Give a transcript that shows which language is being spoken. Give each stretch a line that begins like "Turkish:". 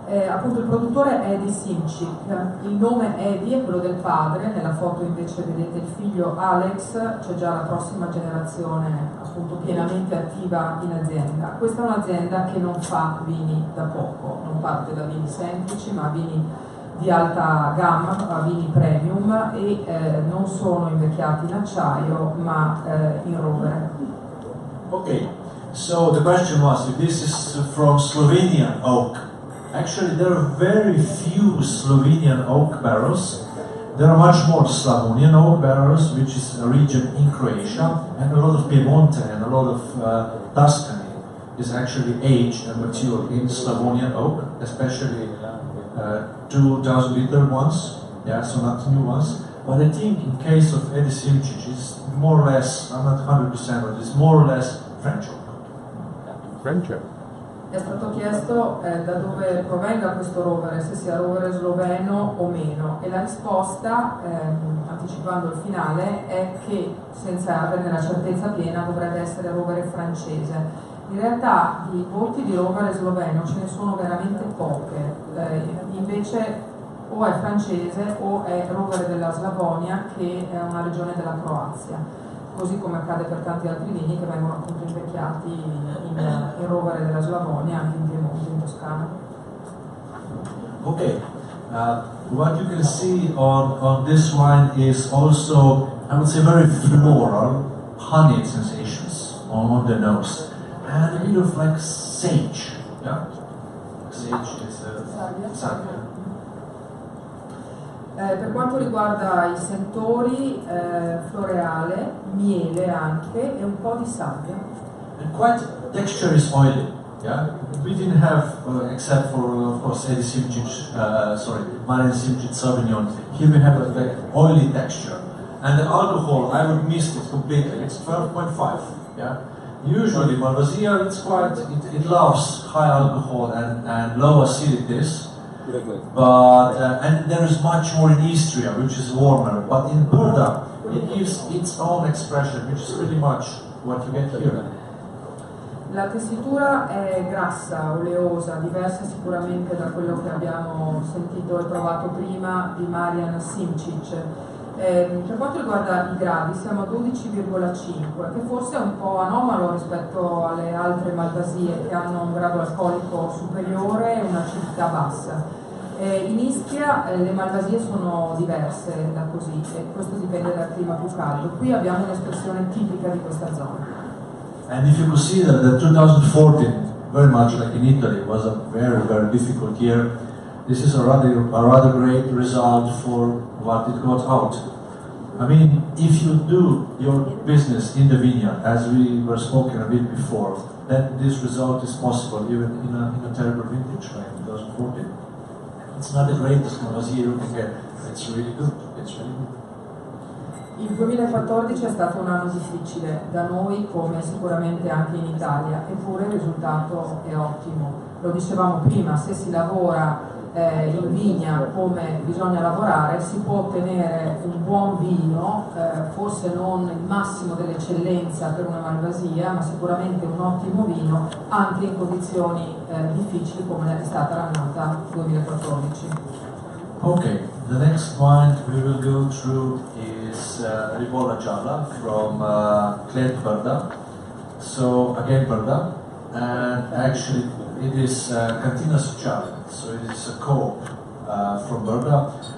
Italian: Appunto il produttore è Edi Simčić, il nome Edi è quello del padre, nella foto invece vedete il figlio Alex, c'è già la prossima generazione appunto pienamente attiva in azienda. Questa è un'azienda che non fa vini da poco, non parte da vini semplici ma vini di alta gamma, vini premium e non sono invecchiati in acciaio ma in rovere.
English: Okay, so the question was if this is from Slovenian oak. Actually, there are very few Slovenian oak barrels. There are much more Slavonian oak barrels, which is a region in Croatia, and a lot of Piemonte and a lot of Tuscany is actually aged and matured in Slavonian oak, especially 2,000-liter ones, yeah, so not new ones. But I think in case of Edi Simčić, it's more or less, I'm not 100%, but it's more or less French oak. French oak.
Italian: È stato chiesto da dove provenga questo rovere, se sia rovere sloveno o meno, e la risposta, anticipando il finale, è che senza averne la certezza piena dovrebbe essere rovere francese. In realtà di botti di rovere sloveno ce ne sono veramente poche, invece o è francese o è rovere della Slavonia, che è una regione della Croazia, così come accade per tanti altri vini che vengono appunto invecchiati in rovere della Slavonia, anche in Piemonte, in Toscana.
English: Okay, what you can see on this wine is also, I would say, very floral, honey sensations on the nose, and a bit of like sage, yeah? Sage is salvia.
Italian: Per quanto riguarda i sentori, floreale, miele anche e un po' di salvia.
English: And quite texture is oily, yeah? We didn't have, except for of course Eddie Simčić, Marian Simčić Sauvignon, here we have like oily texture. And the alcohol, I would miss it completely, it's 12.5, yeah? Usually Malvasia, it's quite, it loves high alcohol and low acidities. But and there is much more in Istria, which is warmer. But in Brda, it gives its own expression, which is pretty much what you get here.
Italian: La tessitura è grassa, oleosa, diversa sicuramente da quello che abbiamo sentito e provato prima di Marian Simčić. Per quanto riguarda i gradi siamo a 12,5, che forse è un po' anomalo rispetto alle altre malvasie che hanno un grado alcolico superiore e un'acidità bassa. In Istria le malvasie sono diverse da così, e questo dipende dal clima più caldo. Qui abbiamo un'espressione tipica di questa zona.
English: And if you could see that the 2014, very much like in Italy, was a very, very difficult year, this is a rather great result for what it got out. I mean, if you do your business in the vineyard, as we were spoken a bit before, then this result is possible even in a terrible vintage like 2014. It's not the greatest Malvasia you can get, it's really good, it's really good.
Italian: Il 2014 è stato un anno difficile da noi come sicuramente anche in Italia, eppure il risultato è ottimo. Lo dicevamo prima, se si lavora in vigna come bisogna lavorare si può ottenere un buon vino, forse non il massimo dell'eccellenza per una malvasia, ma sicuramente un ottimo vino anche in condizioni difficili come è stata l'annata 2014.
English: Okay, the next wine we will go through is Ribolla Gialla from Clet Brda. So again Brda, and actually it is Cantina Sociale, so it is a co-op from Brda.